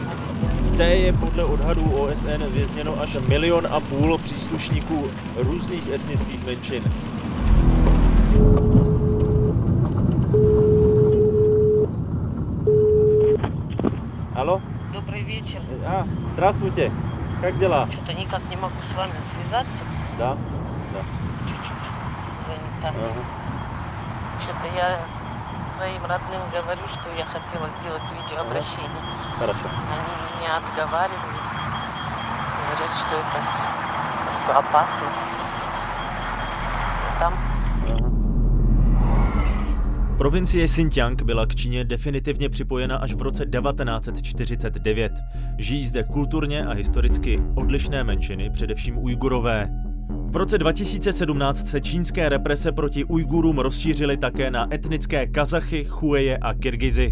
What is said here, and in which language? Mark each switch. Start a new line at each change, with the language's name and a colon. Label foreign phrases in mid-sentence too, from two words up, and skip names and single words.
Czech: V té je podle odhadů OSN vězněno až 1,5 milionu příslušníků různých etnických menšin.
Russian: Алло? Добрый вечер. Здравствуйте. Как дела? Что-то никак не могу с вами связаться. Да? Чуть-чуть занята. Что-то я своим родным говорю, что я хотела сделать видеообращение. Хорошо. Они меня отговаривают. Говорят, что это как бы опасно. Там...
Czech: Provincie Xinjiang byla k Číně definitivně připojena až v roce 1949. Žijí zde kulturně a historicky odlišné menšiny, především Ujgurové. V roce 2017 se čínské represe proti Ujgurům rozšířily také na etnické Kazachy, Chueje a Kyrgyzy.